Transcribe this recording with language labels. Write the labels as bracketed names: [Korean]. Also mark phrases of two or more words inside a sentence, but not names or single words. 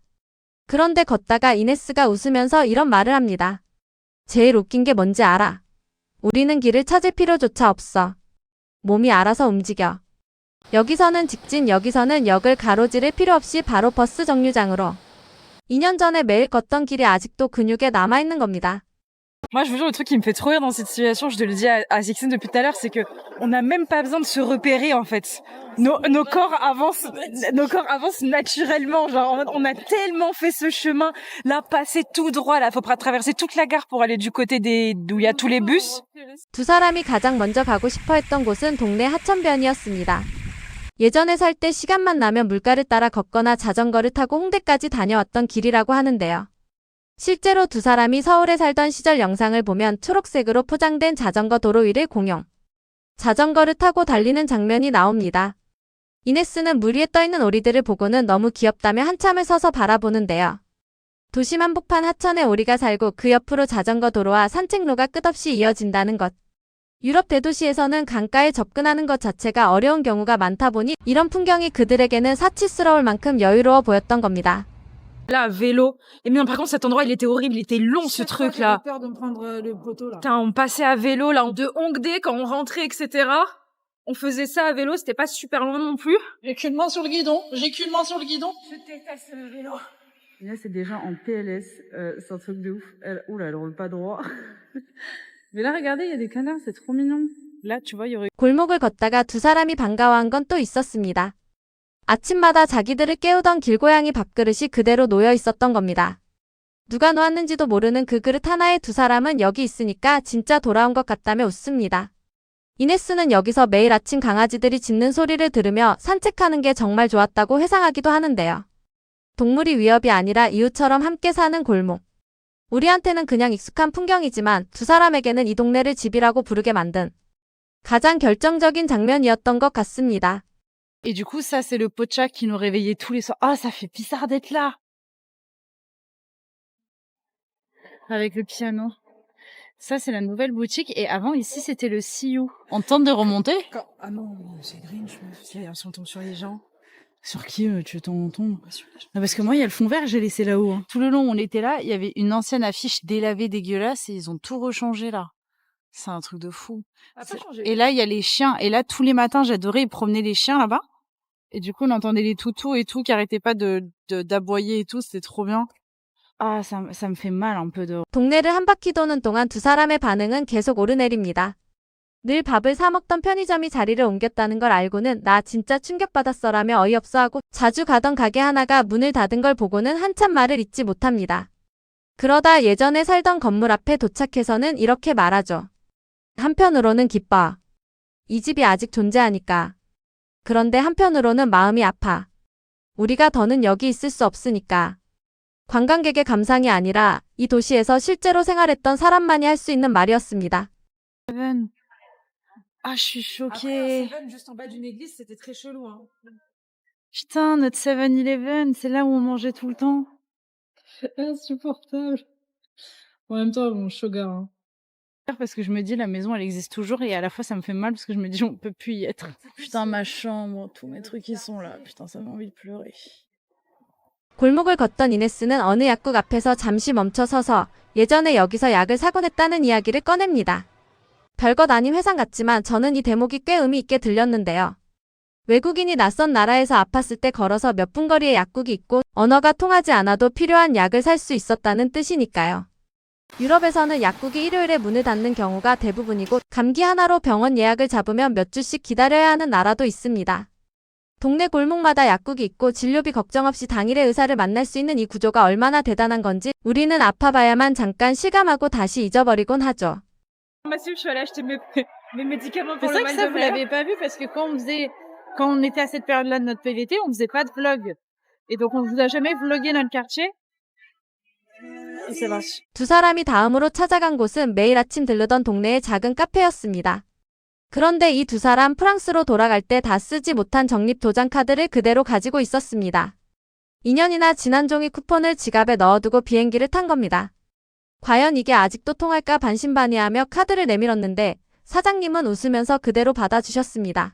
[Korean] 그런데 걷다가 이네스가 웃으면서 이런 말을 합니다. 제일 웃긴 게 뭔지 알아? 우리는 길을 찾을 필요조차 없어. 몸이 알아서 움직여. 여기서는 직진, 여기서는 역을 가로지를 필요 없이 바로 버스 정류장으로. 2년 전에 매일 걷던 길이 아직도 근육에 남아있는 겁니다. [French] Moi, je vous jure, le truc qui me fait trop rire dans cette situation, je te le dis à Sixine depuis tout à l'heure, c'est que on n'a même pas besoin de se repérer, en fait. Nos corps avancent naturellement. Genre, en mode, on a tellement fait ce chemin. Là, passer tout droit, là, faut pas traverser toute la gare pour aller du côté d'où il y a tous les bus. [Korean] 두 사람이 가장 먼저 가고 싶어 했던 곳은 동네 하천변이었습니다. 예전에 살 때 시간만 나면 물가를 따라 걷거나 자전거를 타고 홍대까지 다녀왔던 길이라고 하는데요. 실제로 두 사람이 서울에 살던 시절 영상을 보면 초록색으로 포장된 자전거 도로 위를 공용. 자전거를 타고 달리는 장면이 나옵니다. 이네스는 물 위에 떠있는 오리들을 보고는 너무 귀엽다며 한참을 서서 바라보는데요. 도심 한복판 하천에 오리가 살고 그 옆으로 자전거 도로와 산책로가 끝없이 이어진다는 것. 유럽 대도시에서는 강가에 접근하는 것 자체가 어려운 경우가 많다 보니 이런 풍경이 그들에게는 사치스러울 만큼 여유로워 보였던 겁니다. [French] Là, à vélo. Et mais non, par contre, cet endroit, il était horrible, il était long, ce truc-là. J'ai peur de me prendre le poteau, là. Putain, on passait à vélo, là, de Hongdae, quand on rentrait, etc. On faisait ça à vélo, c'était pas super loin non plus. J'ai qu'une main sur le guidon. Je déteste le vélo. Là, c'est déjà en PLS. C'est un truc de ouf. Oula, elle roule pas droit. Mais là, regardez, il y a des canards, c'est trop mignon. Là, tu vois, il y aurait... [Korean] 골목을 걷다가 두 사람이 반가워한 건 또 있었습니다. 아침마다 자기들을 깨우던 길고양이 밥그릇이 그대로 놓여 있었던 겁니다. 누가 놓았는지도 모르는 그 그릇 하나에 두 사람은 여기 있으니까 진짜 돌아온 것 같다며 웃습니다. 이네스는 여기서 매일 아침 강아지들이 짖는 소리를 들으며 산책하는 게 정말 좋았다고 회상하기도 하는데요. 동물이 위협이 아니라 이웃처럼 함께 사는 골목. 우리한테는 그냥 익숙한 풍경이지만 두 사람에게는 이 동네를 집이라고 부르게 만든 가장 결정적인 장면이었던 것 같습니다. [French] Et du coup, ça, c'est le pot de chat qui nous réveillait tous les soirs. Ah, ça fait bizarre d'être là. Avec le piano. Ça, c'est la nouvelle boutique. Et avant, ici, c'était le See You. On tente de remonter? Ah non, c'est Grinch, si on tombe sur les gens. Sur qui tu tombes? Parce que moi, il y a le fond vert, j'ai laissé là-haut. Hein. Tout le long où on était là, il y avait une ancienne affiche délavée dégueulasse et ils ont tout rechangé là. C'est un truc de fou. Et là, il y a les chiens. Et là, tous les matins, j'adorais promener les chiens là-bas. Et du coup, on entendait les toutous et tout qui arrêtaient pas d'aboyer et tout. C'était trop bien. Ah, ça me fait mal un peu de... [Korean] 동네를 한 바퀴 도는 동안 두 사람의 반응은 계속 오르내립니다. 늘 밥을 사 먹던 편의점이 자리를 옮겼다는 걸 알고는 나 진짜 충격받았어라며 어이없어하고 자주 가던 가게 하나가 문을 닫은 걸 보고는 한참 말을 잇지 못합니다. 그러다 예전에 살던 건물 앞에 도착해서는 이렇게 말하죠. 한편으로는 기뻐. 이 집이 아직 존재하니까. 그런데 한편으로는 마음이 아파. 우리가 더는 여기 있을 수 없으니까. 관광객의 감상이 아니라 이 도시에서 실제로 생활했던 사람만이 할 수 있는 말이었습니다. [French] Ah, je suis choquée. Après, juste en bas d'une église, c'était très chelou, hein. Putain, notre 7-Eleven, c'est là où on mangeait tout le temps. Insupportable. En même temps, bon, sugar, hein. Parce que je me dis, la maison, elle existe toujours et à la fois, ça me fait mal parce que je me dis, on peut plus y être. Putain, ma chambre, tous mes trucs, ils sont là. Putain, ça m'a envie de pleurer. [Korean] 골목을 걷던 이네스는 어느 약국 앞에서 잠시 멈춰 서서 예전에 여기서 약을 사곤 했다는 이야기를 꺼냅니다. 별것 아닌 회상 같지만 저는 이 대목이 꽤 의미 있게 들렸는데요. 외국인이 낯선 나라에서 아팠을 때 걸어서 몇 분 거리에 약국이 있고 언어가 통하지 않아도 필요한 약을 살 수 있었다는 뜻이니까요. 유럽에서는 약국이 일요일에 문을 닫는 경우가 대부분이고 감기 하나로 병원 예약을 잡으면 몇 주씩 기다려야 하는 나라도 있습니다. 동네 골목마다 약국이 있고 진료비 걱정 없이 당일에 의사를 만날 수 있는 이 구조가 얼마나 대단한 건지 우리는 아파봐야만 잠깐 실감하고 다시 잊어버리곤 하죠. [French] Je suis allée acheter mes médicaments C'est pour vrai le que mal ça, de vous mer. l'avez pas vu parce que quand on était à cette période-là de notre PVT, on faisait pas de vlog. Et donc, on vous a jamais vlogué notre quartier. Et c'est vache. [Korean] 두 사람이 다음으로 찾아간 곳은 매일 아침 들르던 동네의 작은 카페였습니다. 그런데 이 두 사람 프랑스로 돌아갈 때 다 쓰지 못한 적립 도장 카드를 그대로 가지고 있었습니다. 2년이나 지난 종이 쿠폰을 지갑에 넣어두고 비행기를 탄 겁니다. 과연 이게 아직도 통할까 반신반의하며 카드를 내밀었는데 사장님은 웃으면서 그대로 받아주셨습니다.